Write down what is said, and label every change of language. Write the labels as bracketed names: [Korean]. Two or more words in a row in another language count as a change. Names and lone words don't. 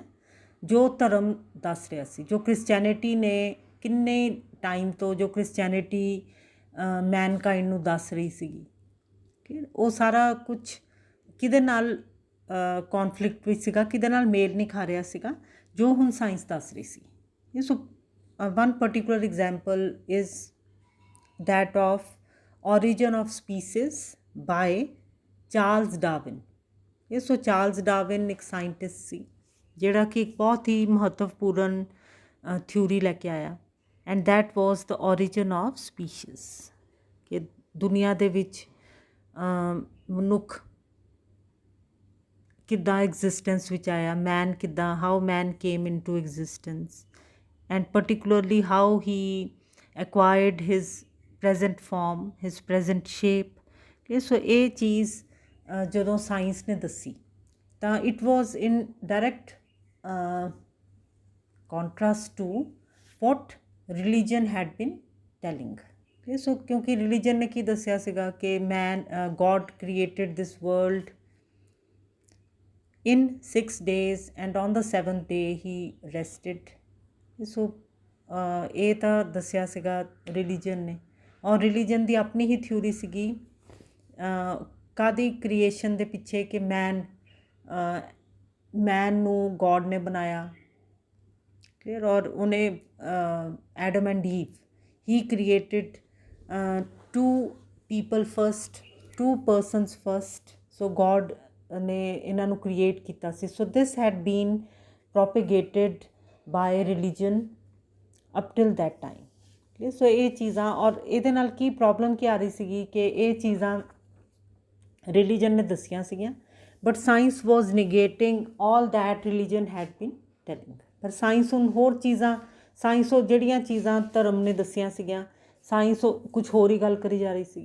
[Punjabi] ਜੋ ਧਰਮ ਦੱਸ ਰਿਹਾ ਸੀ, ਜੋ ਕ੍ਰਿਸਚੈਨਿਟੀ ਨੇ ਕਿੰਨੇ ਟਾਈਮ ਤੋਂ ਜੋ ਕ੍ਰਿਸਚੈਨਿਟੀ ਮੈਨਕਾਈਂਡ ਨੂੰ ਦੱਸ ਰਹੀ ਸੀਗੀ, ਉਹ ਸਾਰਾ ਕੁਛ ਕਿਹਦੇ ਨਾਲ ਕੌਨਫਲਿਕਟ ਵਿੱਚ ਸੀਗਾ, ਕਿਹਦੇ ਨਾਲ ਮੇਲ ਨਹੀਂ ਖਾ ਰਿਹਾ ਸੀਗਾ ਜੋ ਹੁਣ ਸਾਇੰਸ ਦੱਸ ਰਹੀ ਸੀ. [English] ਸੋ one particular example is that of Origin of Species by Charles Darwin. [Punjabi] ਸੋ ਚਾਰਲਸ ਡਾਰਵਿਨ ਇੱਕ ਸਾਇੰਟਿਸਟ ਸੀ ਜਿਹੜਾ ਕਿ ਇੱਕ ਬਹੁਤ ਹੀ ਮਹੱਤਵਪੂਰਨ ਥਿਊਰੀ ਲੈ ਕੇ ਆਇਆ [English] and that was the Origin of Species. [Punjabi] ਕਿ ਦੁਨੀਆ ਦੇ ਵਿੱਚ ਮਨੁੱਖ ਕਿੱਦਾਂ ਐਗਜ਼ਿਸਟੈਂਸ ਵਿੱਚ ਆਇਆ, ਮੈਨ ਕਿੱਦਾਂ, [English] how man came into existence and particularly how he acquired his present form, his present shape. Okay, so [Punjabi] ਇਹ ਚੀਜ਼ ਜਦੋਂ ਸਾਇੰਸ ਨੇ ਦੱਸੀ ਤਾਂ [English] it was in direct contrast to what religion had been telling. Okay, so [Punjabi] ਕਿਉਂਕਿ religion ਨੇ ਕੀ ਦੱਸਿਆ ਸੀਗਾ ਕਿ [English] God created this world in 6 days and on the 7th day he rested. [Punjabi] ਸੋ ਇਹ ਤਾਂ ਦੱਸਿਆ ਸੀਗਾ ਰਿਲੀਜਨ ਨੇ, ਔਰ ਰਿਲੀਜਨ ਦੀ ਆਪਣੀ ਹੀ ਥਿਊਰੀ ਸੀਗੀ ਕਾਹਦੀ ਕ੍ਰੀਏਸ਼ਨ ਦੇ ਪਿੱਛੇ ਕਿ ਮੈਨ ਨੂੰ ਗੋਡ ਨੇ ਬਣਾਇਆ. [English] ਕਲੀਅਰ? [Punjabi] ਔਰ ਉਹਨੇ [English] ਐਡਮ ਐਂਡ ਈਵ ਹੀ ਕ੍ਰੀਏਟਿਡ 2 people first 2 persons first. [Punjabi] So God ਨੇ ਇਹਨਾਂ ਨੂੰ ਕ੍ਰੀਏਟ ਕੀਤਾ ਸੀ. [English] So this had been propagated by religion up till that time. Okay, so [Punjabi] ਇਹ ਚੀਜ਼ਾਂ ਔਰ ਇਹਦੇ ਨਾਲ ਕੀ ਪ੍ਰੋਬਲਮ ਕੀ ਆ ਰਹੀ ਸੀਗੀ ਕਿ ਇਹ ਚੀਜ਼ਾਂ ਰਿਲੀਜਨ ਨੇ ਦੱਸੀਆਂ ਸੀਗੀਆਂ, [English] but science was negating all that religion had been telling. [Punjabi] ਪਰ ਸਾਇੰਸ ਹੁਣ ਹੋਰ ਚੀਜ਼ਾਂ, ਸਾਇੰਸ ਉਹ ਜਿਹੜੀਆਂ ਚੀਜ਼ਾਂ ਧਰਮ ਨੇ ਦੱਸੀਆਂ ਸੀਗੀਆਂ, ਸਾਇੰਸ ਉਹ ਕੁਛ ਹੋਰ ਹੀ ਗੱਲ ਕਰੀ ਜਾ ਰਹੀ ਸੀ.